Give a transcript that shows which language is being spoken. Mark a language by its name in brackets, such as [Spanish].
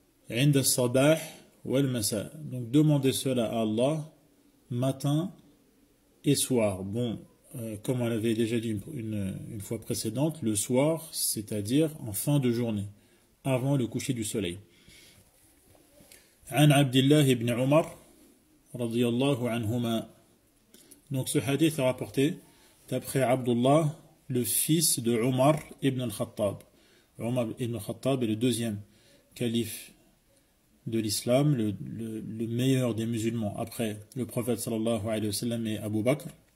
[Arabic] عند الصباح والمساء. [French] Donc demander cela à Allah matin et soir. Bon, comme on l'avait déjà dit une fois précédente, le soir, c'est-à-dire en fin de journée, avant le coucher du soleil. [Arabic] عن عبد الله بن عمر رضي الله عنهما. [French] Donc ce hadith est rapporté d'après Abdullah, le fils de Omar ibn al-Khattab. Omar ibn al-Khattab est le deuxième calife de l'islam, le meilleur des musulmans après le prophète sallallahu alayhi wa sallam et Abu Bakr.